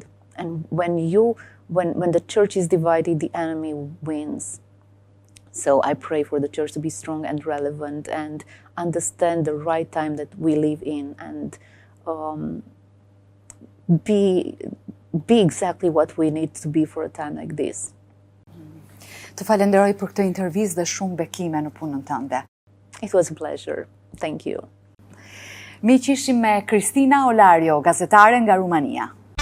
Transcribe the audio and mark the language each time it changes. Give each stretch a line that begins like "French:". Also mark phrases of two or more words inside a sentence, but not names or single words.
English: And when the church is divided, the enemy wins. So I pray for the church to be strong and relevant and understand the right time that we live in, and be exactly what we need to be for a time like this.
Albanian: Të falenderoj për këtë intervistë dhe shumë bekime në punën tënde.
English: It was a pleasure. Thank you.
Albanian: Miq, ishim me Cristina Olariu, gazetare nga Rumania.